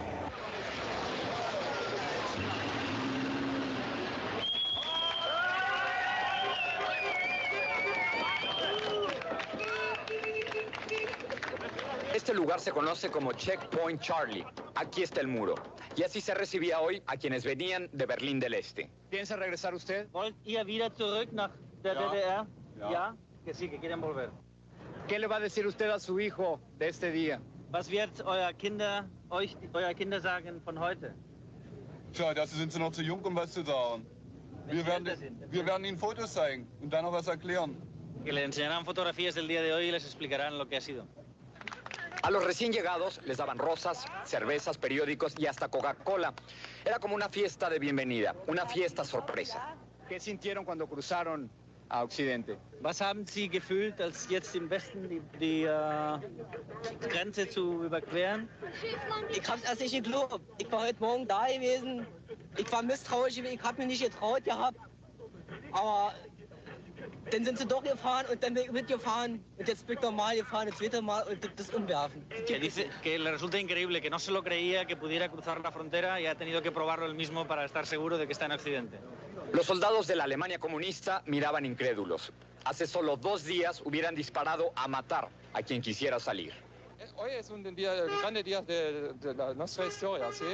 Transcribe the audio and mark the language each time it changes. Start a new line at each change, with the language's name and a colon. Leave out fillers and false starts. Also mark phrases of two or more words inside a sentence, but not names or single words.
Spanish: Este lugar se conoce como Checkpoint Charlie. Aquí está el muro. Y así se recibía hoy a quienes venían de Berlín del Este. ¿Piensa regresar usted?
German: ¿Wollt ihr wieder zurück nach der DDR? Ja.
Spanish: Que sí, que quieren volver. ¿Qué le va a decir usted a su hijo de este día?
German: Was wird euer Kinder sagen von heute? Tja, dazu sind sie noch zu jung, um was zu sagen. Wir werden ihnen Fotos zeigen und dann noch was erklären.
Spanish: Que les enseñarán fotografías del día de hoy y les explicarán lo que ha sido. A los recién llegados les daban rosas, cervezas, periódicos y hasta Coca-Cola. Era como una fiesta de bienvenida, una fiesta sorpresa. ¿Qué sintieron cuando cruzaron a Occidente?
German: Was haben Sie gefühlt, als jetzt im Westen die Grenze zu überqueren? Ich hab's erst nicht geglaubt. Ich war heute Morgen da gewesen. Ich war misstrauisch, ich habe mir nicht getraut gehabt. Aber dann sind sie doch gefahren und dann bin ich mitgefahren. Und jetzt bin ich normal gefahren, das zweite Mal und das Umwerfen.
Spanish: Que dice que le resulta increíble, que no se lo creía que pudiera cruzar la frontera y ha tenido que probarlo él mismo para estar seguro de que está en Occidente. Los soldados de la Alemania comunista miraban incrédulos. Hace solo 2 días hubieran disparado a matar a quien quisiera salir. Hoy es un grande día de nuestra historia, ¿sí?